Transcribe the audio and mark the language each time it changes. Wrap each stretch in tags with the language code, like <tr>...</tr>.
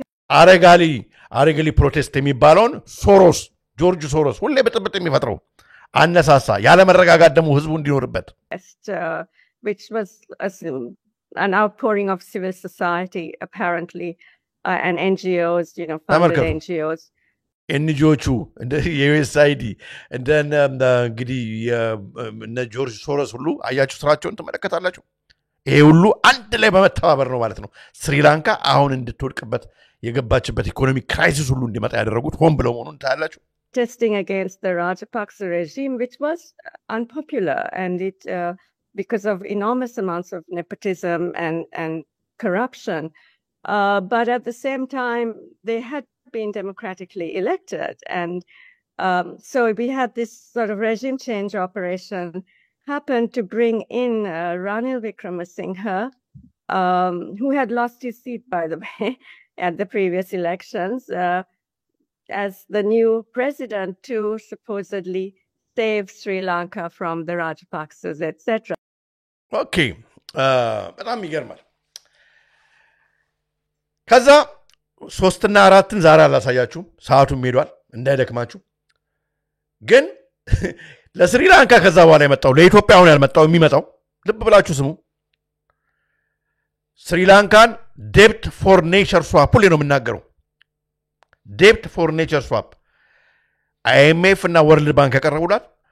<am>አረጋሊ ፕሮቴስት የሚባለውን ሶሮስ ጆርጅ ሶሮስ ሁሌ በጥብጥ የሚፈጥረው አነሳሳ። ያለ መረጋጋት ደግሞ ህዝቡ እንዲኖርበት</am> <en>which was an outpouring of civil society apparently and NGOs, funded NGOs.</en> <am>ኤንጂኦቹ እንደ የዩኤስአይዲ እንደ እንግዲህ እነ ጆርጅ ሶሮስ ሁሉ አያችሁ ስራቸውን ተመለከታላችሁ። ይሄ ሁሉ አንድ ላይ በመተባበር ነው ማለት ነው ስሪላንካ አሁን እንድትወድቅበት የገባችበት ኢኮኖሚ ክራይሲስ ሁሉ እንዲመጣ ያደረጉት ሆን ብለው መሆኑን ታያላችሁ።</am> <en>Testing against the Rajapaksa regime, which was unpopular, and it because of enormous amounts of nepotism and corruption. But at the same time, they had been democratically elected, and so we had this sort of regime change operation happen to bring in Ranil Wickremesinghe, who had lost his seat, by the way, at the previous elections, as the new president to supposedly save Sri Lanka from the Rajapaksas, etc.</en> <am>Okay, በጣም ይገርማል። ከዛ 3 እና 4 ዛሬ አላሳያችሁም፣ ሰዓቱም ሄዷል እንዳይደክማችሁ። ግን ለስሪላንካ ከዛ በኋላ የመጣው ለኢትዮጵያ አሁን ያልመጣው የሚመጣው ልብ ብላችሁ ስሙ። ስሪላንካን ዴፕት ፎር ኔቸር ስዋፕ ሁሌ ነው የምናገረው። ዴፕት ፎር ኔቸር ስዋፕ አይኤምኤፍ እና ወርልድ ባንክ ያቀረቡላት</am>